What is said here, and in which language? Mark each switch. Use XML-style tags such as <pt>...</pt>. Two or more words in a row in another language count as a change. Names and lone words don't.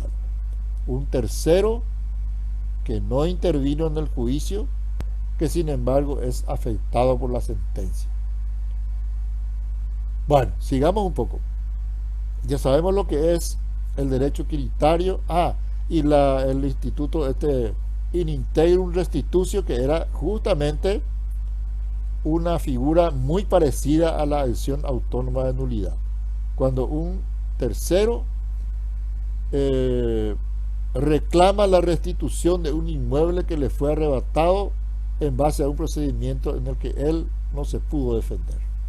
<es>Un tercero que no intervino en el juicio, que sin embargo es afectado por la sentencia. Bueno, sigamos un poco. Ya sabemos lo que es el derecho quiritario. Y el instituto</es> <la>in integrum restitutio,</la> <es>que era justamente una figura muy parecida a la acción autónoma de nulidad, cuando un tercero reclama la restitución de un inmueble que le fue arrebatado en base a un procedimiento en el que él no se pudo defender.</es>